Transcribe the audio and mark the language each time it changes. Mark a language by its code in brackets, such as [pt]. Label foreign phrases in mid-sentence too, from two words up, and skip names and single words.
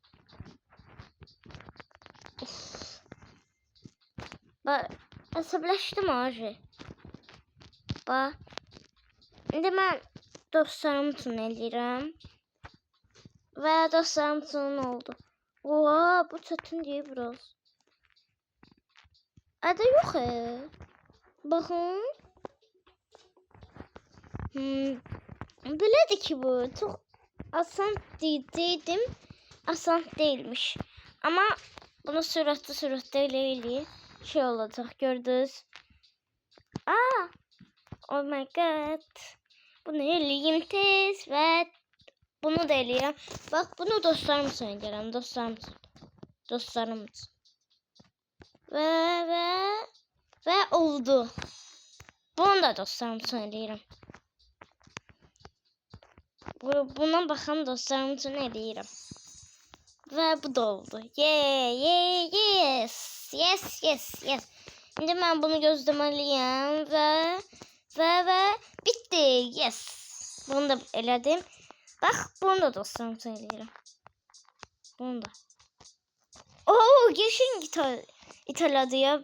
[az] Əsəbləşdim acı. Bax. İndi mən dostlarım üçün eləyirəm. Və dostlarım üçün oldu. Oha, bu çətin deyil biraz. [tr] Adı yok. Bakın. [az] Belədir ki bu. [tr] Çok asan diyecektim. Asan değilmiş. [az] Ama bunu süratli eləyir. [tr] Şey olacak gördünüz. Aa! [en] Oh my god. [az] Bunu eləyim tez ve bunu da eləyirəm. Bak bunu dostlarım üçün eləyirəm. Dostlarım üçün. Ve oldu. Bunu da dostlarım üçün eləyirəm. Buna baxan dostlarım üçün eləyirəm. Ve bu da oldu. Yes. [tr] Şimdi ben bunu gözlemeliyim ve bitti. [az] Yes. Bunu da elədim. Bak bunu da dostlarım üçün eləyirəm. [tr] Bunu da. Oo, geçin İtalya'da ya.